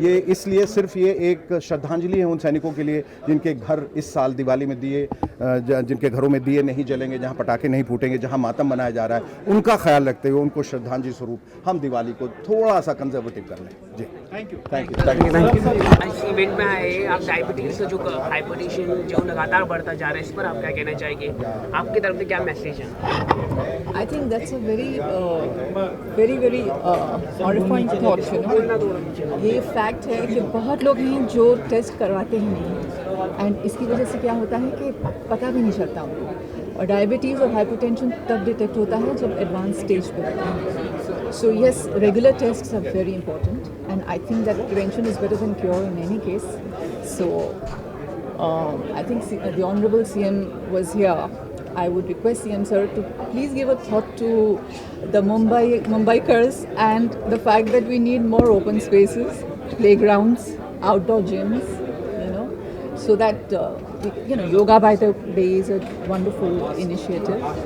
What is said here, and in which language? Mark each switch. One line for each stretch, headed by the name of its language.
Hindi: ये इसलिए सिर्फ ये एक श्रद्धांजलि है उन सैनिकों के लिए जिनके घर इस साल दिवाली में दिए, जिनके घरों में दिए नहीं जलेंगे, जहाँ पटाखे नहीं फूटेंगे, जहाँ मातम मनाया जा रहा है, उनका ख्याल रखते हुए उनको श्रद्धांजलि स्वरूप हम दिवाली को थोड़ा सा कंजर्वेटिव कर लें। जी, थैंक यू। इस इवेंट में आए आप, डायबिटीज का जो हाइपरटेंशन जो लगातार बढ़ता जा रहा है, इस पर आप क्या कहना चाहेंगे? आपकी तरफ से क्या मैसेज है?
English: I think that's a very horrifying thought, you know.
Hindi: ये फैक्ट है कि बहुत लोग हैं जो टेस्ट करवाते ही नहीं, एंड इसकी वजह से क्या होता है कि पता भी नहीं चलता उनको। और डायबिटीज़ और हाइपरटेंशन तब डिटेक्ट होता है जब एडवांस स्टेज पे होता है।
English: So yes, regular tests are very important, and I think that prevention is better than cure in any case. So I think the honourable CM was here. I would request CM sir to please give a thought to the Mumbaikars and the fact that we need more open spaces, playgrounds, outdoor gyms, you know, so that Yoga by the Bay is a wonderful initiative.